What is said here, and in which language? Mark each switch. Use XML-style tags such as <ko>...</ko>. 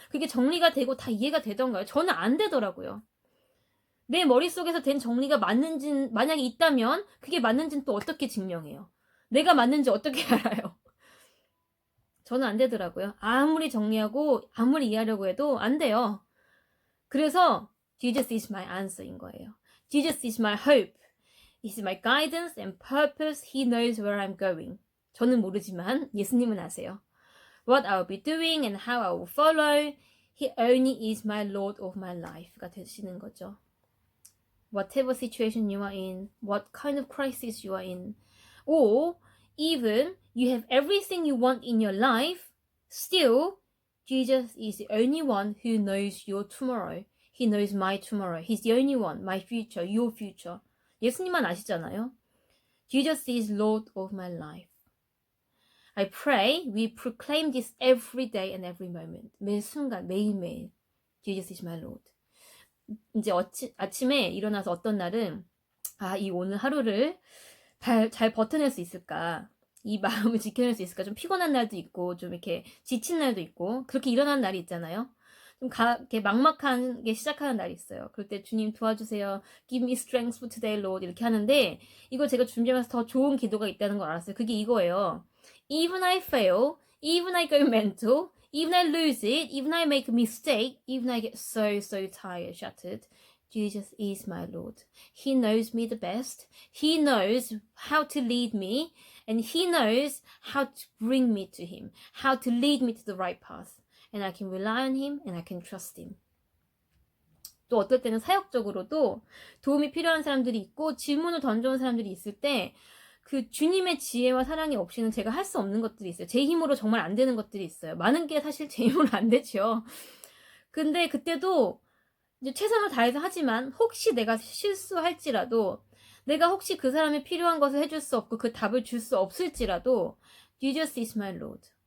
<ko>그게 정리가 되고 다 이해가 되던가요? 저는 안 되더라고요. 내 머릿속에서 된 정리가 맞는지 만약에 있다면 그게 맞는지는 또 어떻게 증명해요? 내가 맞는지 어떻게 알아요? 저는 안 되더라고요. 아무리 정리하고 아무리 이해하려고 해도 안 돼요. 그래서</ko> <en>Jesus is my answer인 거예요. Jesus is my hope. He is my guidance and purpose. He knows where I'm going.</en> <ko>저는 모르지만 예수님은 아세요.</ko> <en>What I'll be doing and how I will follow. He only is my Lord of my life가</en> <ko>되시는 거죠.</ko> <en>Whatever situation you are in, what kind of crisis you are in, or even you have everything you want in your life, still Jesus is the only one who knows your tomorrow. He knows my tomorrow. He's the only one, my future, your future.</en> <ko>예수님만 아시잖아요.</ko> <en>Jesus is Lord of my life. I pray we proclaim this every day and every moment.</en> <ko>매 순간, 매일매일.</ko> <en>Jesus is my Lord.</en> <ko>이제 아침에 일어나서 어떤 날은 이 오늘 하루를 잘 버텨낼 수 있을까? 이 마음을 지켜낼 수 있을까? 좀 피곤한 날도 있고 좀 이렇게 지친 날도 있고 그렇게 일어나는 날이 있잖아요. 좀 이렇게 막막한 게 시작하는 날이 있어요. 그럴 때 주님 도와주세요.</ko> <en>Give me strength for today, Lord.</en> <ko>이렇게 하는데 이거 제가 준비하면서 더 좋은 기도가 있다는 걸 알았어요. 그게 이거예요.</ko> <en>Even I fail, even I go mental, even I lose it, even I make a mistake, even I get so tired, shattered. Jesus is my Lord. He knows me the best. He knows how to lead me and He knows how to bring me to Him, how to lead me to the right path. And I can rely on Him and I can trust Him.</en> <ko>또 어떨 때는 사역적으로도 도움이 필요한 사람들이 있고 질문을 던져온 사람들이 있을 때 그 주님의 지혜와 사랑이 없이는 제가 할 수 없는 것들이 있어요. 제 힘으로 정말 안 되는 것들이 있어요. 많은 게 사실 제 힘으로 안 되죠. 근데 그때도 이제 최선을 다해서 하지만 혹시 내가 실수할지라도 내가 혹시 그 사람이 필요한 것을 해줄 수 없고 그 답을 줄 수 없을지라도</ko> <en>Jesus is my Lord.</en>